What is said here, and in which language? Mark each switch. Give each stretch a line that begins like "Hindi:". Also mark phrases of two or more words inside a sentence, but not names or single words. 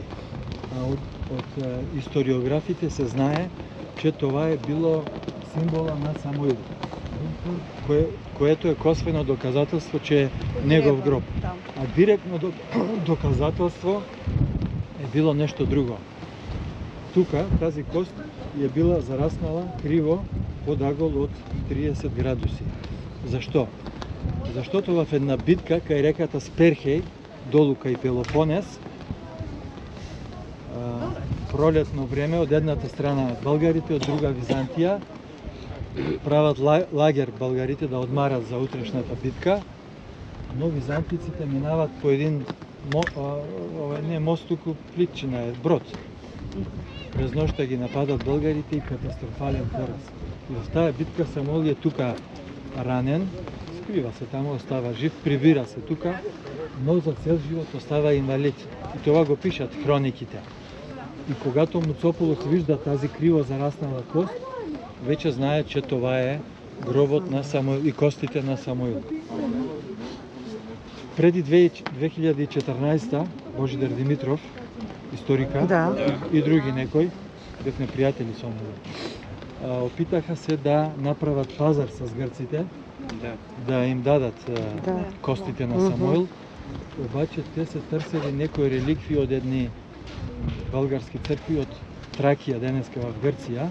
Bulgarian: Од историографите се знае, че това е било символа на Самуил, което е косвено доказателство, че е негов гроб. А директно доказателство е било нешто друго. Тука, тази кост е била зараснала криво
Macedonian: под агол од 30 градуси. Зашто? Заштото
Bulgarian: в една битка
Macedonian: кај реката Сперхеј,
Bulgarian: долу кај Пелопонес, пролетно време, од едната страна българите, од друга Византија, прават лагер българите да одмарат за утрешната битка, но византиците минават по един не мост,
Macedonian: туку плитчина е,
Bulgarian: брод. През ношта ги нападат българите и катастрофален пораз.
Macedonian: И в таа битка Самуил е тука ранен, скрива се таму, остава жив, прибира се тука, но за цел живот остава инвалид.
Bulgarian: И това го пишат хрониките. И когато Муцопулос вижда тази криво зараснала кост, вече знае, че това е гробот на Самуил и костите на Самуил. Преди 2014 Божидар Димитров, историка,
Macedonian: и други некои, бевме пријатели со него,
Bulgarian: опитаха се да направат пазар с грците, да им дадат костите на Самуил, обаче те се търсели некои реликви од едни български цркви од Тракија, денеска в Грција.